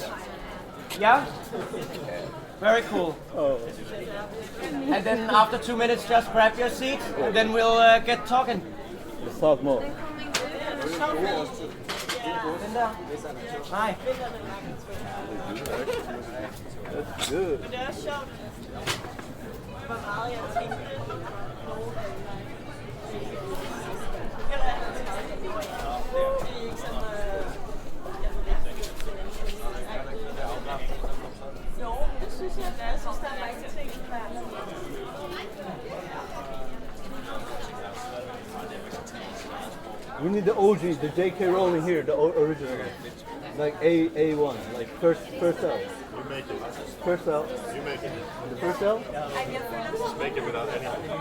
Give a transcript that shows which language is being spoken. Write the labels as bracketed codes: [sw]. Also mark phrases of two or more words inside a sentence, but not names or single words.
[en] Yeah? Very cool. And then after 2 minutes, just grab your seat, and then we'll get talking. Let's talk more. Linda. Hi. That's good. [da] Det er sjovt, hvor meget jeg tænker. Jo, det synes jeg, jeg synes, der er mange ting, der [en] We need the OG, the J.K. Rowling here, the original. Like A1, like first out. You make it. First out. You make it. The first out? Just make it without anything.